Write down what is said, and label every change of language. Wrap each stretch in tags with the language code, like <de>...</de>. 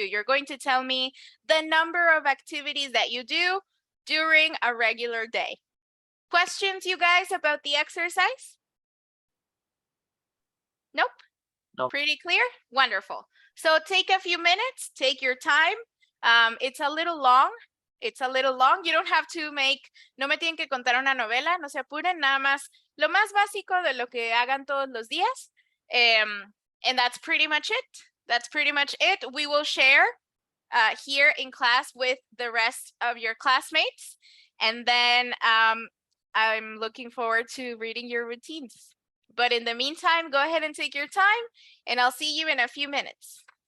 <en>You're going to tell me the number of activities that you do during a regular day. Questions, you guys, about the exercise? Nope. Nope. Pretty clear? Wonderful. So take a few minutes, take your time. It's a little long. You don't have to</en> <es>no me tienen que contar una novela, no se apuren, nada más lo más básico de lo que hagan todos los días.</es> <en>And that's pretty much it. We will share here in class with the rest of your classmates. And then I'm looking forward to reading your routines. But in the meantime, go ahead and take your time, and I'll see you in a few minutes.</en>